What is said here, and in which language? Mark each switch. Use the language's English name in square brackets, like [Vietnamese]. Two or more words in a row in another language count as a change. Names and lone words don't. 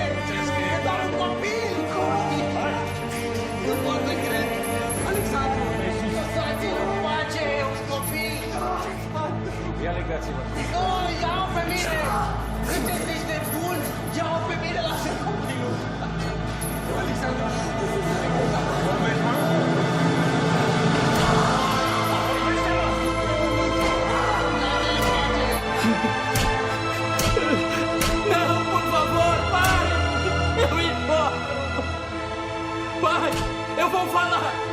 [Romanian] E doar un copil! Nu pot să cred! Alexandru! Lăsați-l în pace! E un copil! Ia legați-vă! Nu, ia-o pe mine! Sunteți niște buni! Ia-o pe mine, lasă copilul! Alexandru! [Portuguese] Não, por favor, pai! Eu importo! Pai, eu vou falar!